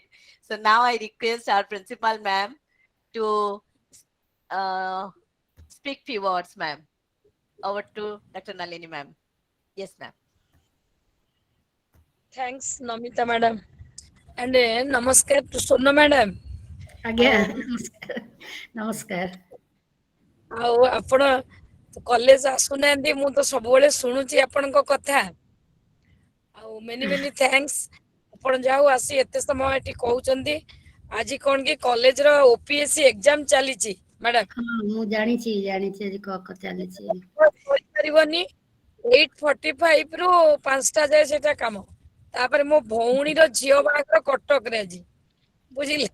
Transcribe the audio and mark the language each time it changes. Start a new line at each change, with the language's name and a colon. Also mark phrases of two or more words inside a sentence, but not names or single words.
English: So now I request our principal ma'am to speak few words, ma'am. Over to Dr. Nalini ma'am. Yes, ma'am. Thanks, Namita madam. And namaskar to Sona madam. Again, namaskar.
Odia: ଆଉ ଆପଣ କଲେଜ ଆସୁନାହାନ୍ତି, ମୁଁ ତ ସବୁବେଳେ ଶୁଣୁଛି ଆପଣଙ୍କ କଥା।
English: ଆଉ many thanks,
Odia: ଆପଣ ଯାଉ ଆସି ଏତେ ସମୟ ଏଠି କହୁଛନ୍ତି। ଆଜି କଣ କି କଲେଜର OPSC ଏକ୍ଜାମ ଚାଲିଛି ମ୍ୟାଡାମ। ମୁଁ ଜାଣିଛି ଆଜି ଚାଲିଛି। କରିପାରିବନି 8:45 ରୁ 5ଟା ଯାଏ ସେଟା କାମ। ତାପରେ ମୋ ଭଉଣୀର ଝିଅ ବାହାଘର କଟକରେ ଆଜି, ବୁଝିଲେ।